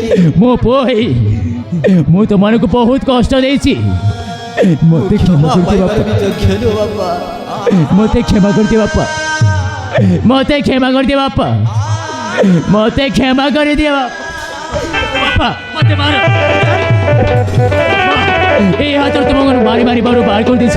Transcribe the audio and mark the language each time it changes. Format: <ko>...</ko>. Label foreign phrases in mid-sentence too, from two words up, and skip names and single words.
<or>ମୋ ପୁଅ ହେଇ ମୁଁ ତୁମମାନଙ୍କୁ ବହୁତ କଷ୍ଟ ଦେଇଛି। ମୋତେ କ୍ଷମା କରିଦିଅ ବାପା, ଯୋଗ୍ୟ ନୁହଁ ବାପା। ମୋତେ କ୍ଷମା କରିଦିଅ ବାପା, ମୋତେ କ୍ଷମା କରିଦିଅ ବାପା, ମୋତେ କ୍ଷମା କରିଦିଅ ବାପା। ମୋତେ ମାର,</or> <bn>এই হাতের তোমাকে মারি মারি বারো বার করে দিয়েছি।</bn>